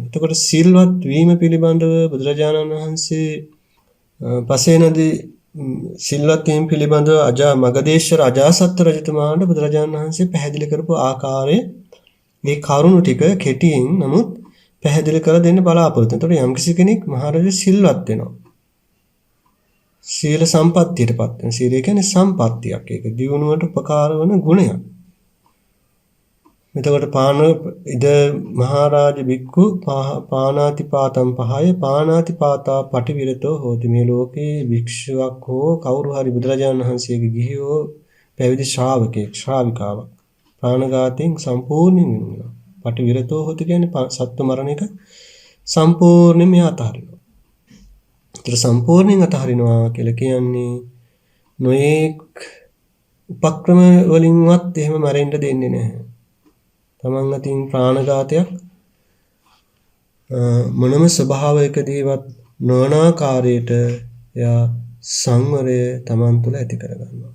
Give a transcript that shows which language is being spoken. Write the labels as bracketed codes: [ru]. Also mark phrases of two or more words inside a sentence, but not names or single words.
[si] එතකොට සිල්වත් වීම පිළිබඳව බුදුරජාණන් වහන්සේ පසේනදී සිල්වත් වීම පිළිබඳව මගධේශ්වර අජාසත් රජතුමාට බුදුරජාණන් වහන්සේ පැහැදිලි කරපු ආකාරයේ මේ කරුණු ටික කෙටියෙන් නමුත් පැහැදිලි කර දෙන්න බලාපොරොත්තු වෙනවා. එතකොට යම්කිසි කෙනෙක් මහරජු සිල්වත් වෙනවා. සීල සම්පත්තියටපත් වෙනවා. සීලය කියන්නේ සම්පත්තියක්. ඒක දියුණුවට උපකාර වන ගුණයක්. [pi] එතකොට ඉද මහරජ බික්කු පානාති පාතම් පහය පානාති පාතා පටිවිරතෝ හෝති. [si] මේ ලෝකේ භික්ෂුවක් හෝ කවුරු හරි බුදුරජාණන් වහන්සේගේ ගිහියෝ පැවිදි ශ්‍රාවකෙක් ශ්‍රාවිකාවක් ප්‍රාණඝාතයෙන් සම්පූර්ණයෙන් වෙනවා. [pi] පටිවිරතෝ හෝති [si] කියන්නේ සත්ව මරණ එක සම්පූර්ණයෙන්ම අතහරිනවා. ඒතර සම්පූර්ණයෙන් අතහරිනවා කියලා කියන්නේ නොඑක් උපක්‍රම වලින්වත් එහෙම මැරෙන්න දෙන්නේ නැහැ. තමන් අතින් ප්‍රාණඝාතයක් මොනම ස්වභාවයකදීවත් නොවන ආකාරයට එයා සංවරය තමන් තුළ ඇති කරගන්නවා.